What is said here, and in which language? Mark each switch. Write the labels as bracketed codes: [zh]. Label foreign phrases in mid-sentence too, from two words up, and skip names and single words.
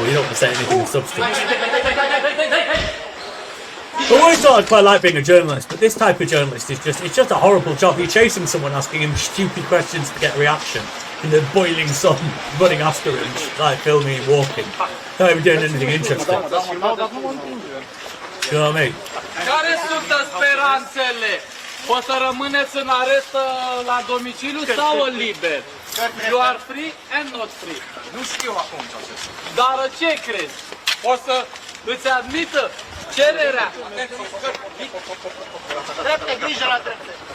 [en] You don't want to say anything of substance. I always thought I'd quite like being a journalist, but this type of journalist is just a horrible job. You're chasing someone, asking him stupid questions to get a reaction in the boiling sun, running after him, like filming him walking. Not even doing anything interesting. You know what I mean? [ro] Care sunt speranțele? O să rămâneți în arest la domiciliu sau liber? [en] You are free and not free. [ro] Nu știu acum ce o să zic. Dar ce crezi? O să îți admită cererea? Drepte, grijă la drepte.